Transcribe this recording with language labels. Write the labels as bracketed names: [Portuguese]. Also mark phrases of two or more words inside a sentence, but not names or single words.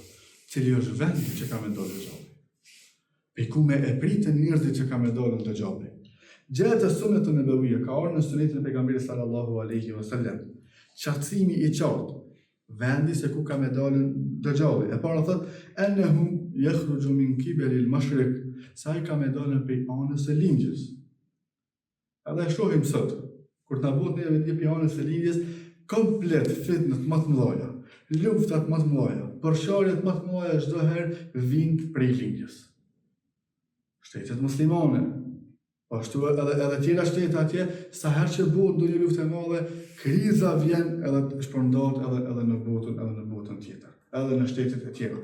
[Albanian] Cili është vendi që ka me dalë Dëxhalli. Pe ku me e pritën njerëzit që ka me dalë në Dëxhalli. Gjatë e sunet të nebevije, ka orë në sunetin e pejgamberit [Arabic] صلى الله عليه وسلم, [Albanian] qartësimi i qartë, vendi se ku ka me dalën Dëxhalli. E para thot, [Arabic] إنه يخرج من قبل المشرق, [Albanian] sa i ka me dalën prej anës së lindjes. Edhe shohim sot, kur ta bëhet neve një prej anës së lindjes, komplet fitnët më të mëdha, luftat më të mëdha, përsharjet më të mëdha çdo herë vijnë prej lindjes. Shtetet muslimane, ashtu edhe tjera shtete atje, sa herë që bëhet ndonjë luftë e madhe, kriza vjen edhe shpërndahet edhe në botën tjetër, edhe në shtetet e tjera.